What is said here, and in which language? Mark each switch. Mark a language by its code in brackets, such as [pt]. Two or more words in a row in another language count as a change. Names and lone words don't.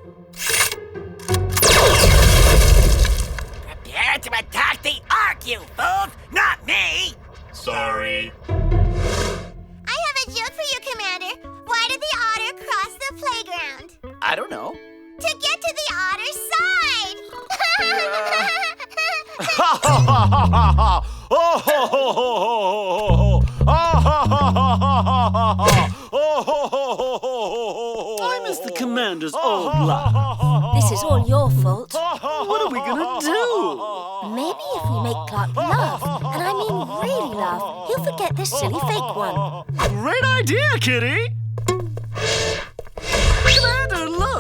[en] Prepare to attack the Ark, you fools! Not me! Sorry. I have a joke for you, Commander. Why did the otter cross the playground? I don't know. To get to the otter's side! Ha ha ha ha ha ha! Oh ho ho ho ho ho ho! Ah ha ha ha ha ha ha! Oh ho ho ho ho ho! I miss the commander's old laugh. This is all your fault. What are we gonna do? Maybe if we make Clark laugh. And I mean really laugh. He'll forget this silly fake one. Great idea, Kitty! Commander, look!